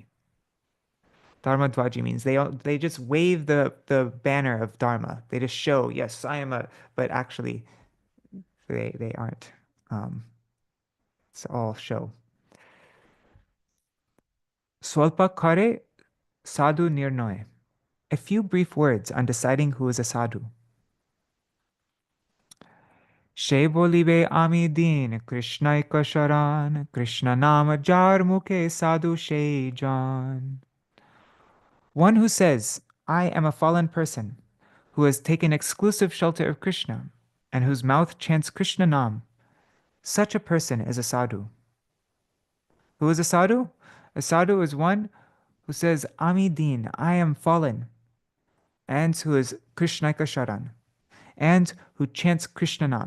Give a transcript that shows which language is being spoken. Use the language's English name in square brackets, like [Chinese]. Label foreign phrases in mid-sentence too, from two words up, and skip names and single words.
[Bangla] ধর্ম ধ্বজী [English] means they just wave the banner of Dharma. They just show, yes, I am a, but actually they aren't. It's all show. [Bangla] স্বল্প করে সাধু নির্ণয়. [English] A few brief words on deciding who is a sadhu. [Bangla] সে বলিবে আমি দীন কৃষ্ণ ইকশরণ, কৃষ্ণ নাম যার মুখে সাধু সে জন. [English] One who says, I am a fallen person, who has taken exclusive shelter of Krishna, and whose mouth chants Krishna Nam, such a person is a sadhu. Who is a sadhu? A sadhu is one who says, [Bangla] আমি দীন, [English] I am fallen, and who is [Bangla] কৃষ্ণৈক শরণ, [English] and who chants Krishna Nam.